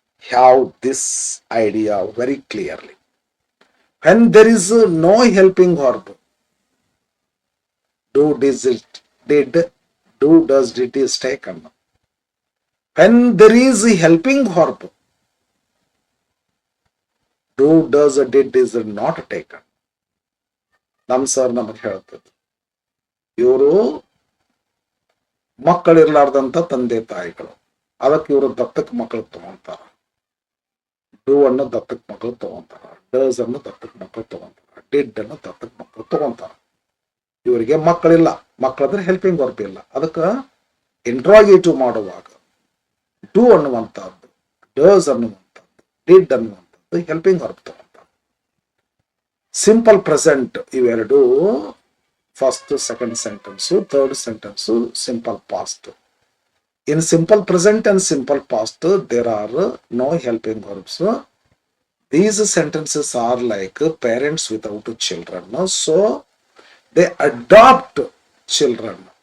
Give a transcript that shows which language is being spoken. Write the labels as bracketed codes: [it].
[en] Have this idea very clearly. When there is no helping verb, do, did, do, does, did is taken. When there is a helping verb, do, does, did is not taken. [kn] ನಮ್ sir ನಮಗೆ ಹೇಳ್ತದೆ, ಇವರು ಮಕ್ಕಳಿರ್ಲಾರ್ದಂತ ತಂದೆ ತಾಯಿಗಳು, ಅದಕ್ಕೆ ಇವರು ದತ್ತಕ್ ಮಕ್ಕಳು ತಗೊಂತಾರ. ಡೂ ಅನ್ನು ದತ್ತಕ್ ಮಕ್ಕಳು ತಗೊಂತಾರ, ಡಸ್ ಅನ್ನು ದತ್ತಕ್ ಮಕ್ಕಳು ತಗೊಂತಾರ, ಡಿಡ್ ಅನ್ನು ದತ್ತಕ್ ಮಕ್ಕಳು ತಗೊಂತಾರ. ಇವರಿಗೆ ಮಕ್ಕಳಿಲ್ಲ, ಮಕ್ಕಳಂದ್ರೆ ಹೆಲ್ಪಿಂಗ್ ವರ್ಬ್ ಇಲ್ಲ. ಅದಕ್ಕೆ ಇಂಟ್ರಾಗೇಟಿವ್ ಮಾಡುವಾಗ ಡೂ ಅನ್ನುವಂಥದ್ದು, ಡಸ್ ಅನ್ನುವಂಥದ್ದು, ಡಿಡ್ ಅನ್ನುವಂಥದ್ದು ಹೆಲ್ಪಿಂಗ್ ವರ್ಬ್ ತಗೊಂತಾರೆ. [en] Simple present ಇವೆರಡು first second sentence, third sentence simple past. In simple present and simple past there are no helping verbs. These sentences are like parents without children. So they adopt children.